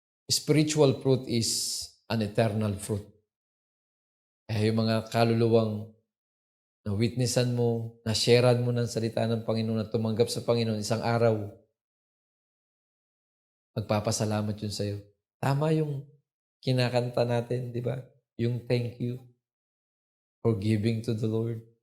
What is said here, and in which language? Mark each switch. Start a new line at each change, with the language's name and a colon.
English: Spiritual fruit is an eternal fruit.
Filipino: Kaya yung mga kaluluwang na witnessan mo, na sharean mo ng salita ng Panginoon, na tumanggap sa Panginoon, isang araw, magpapasalamat yun sa'yo. Tama yung kinakanta natin, di ba?
English: Yung thank you for giving to the Lord.